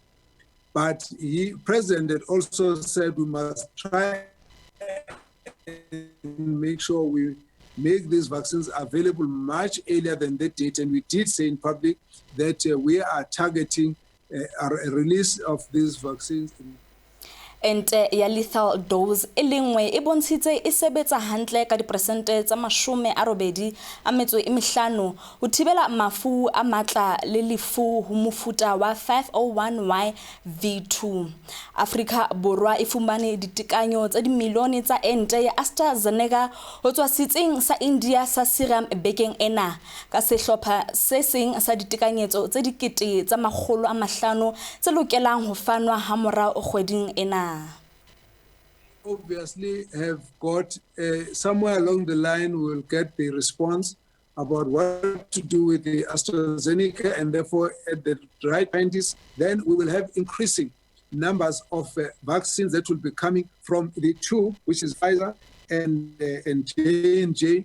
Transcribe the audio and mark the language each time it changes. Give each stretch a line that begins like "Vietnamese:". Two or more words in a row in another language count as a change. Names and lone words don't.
English: But the president had also said we must try and make sure we make these vaccines available much earlier than that date. And we did say in public that we are targeting a release of these vaccines.
Southern Sotho: Ente ya
English: lethal dose
Southern Sotho: e lengwe e bontshitse e sebetsa hantle ka diperesente tsa 85 ho thibela mafu a matla le lefu ho mofuta wa 501Y-V2. Afrika Borwa e fumane ditekanyo tsa dimilione tsa ente ya AstraZeneca ho tswa setsing sa India sa Serum bekeng ena ka sehlopha se seng sa ditekanyetso tse dikete tsa 500 tse lokelang ho fanwa ha morao kgweding ena.
English: Obviously have got somewhere along the line we'll get the response about what to do with the AstraZeneca, and therefore at the right time then we will have increasing numbers of vaccines that will be coming from the two, which is Pfizer and J&J.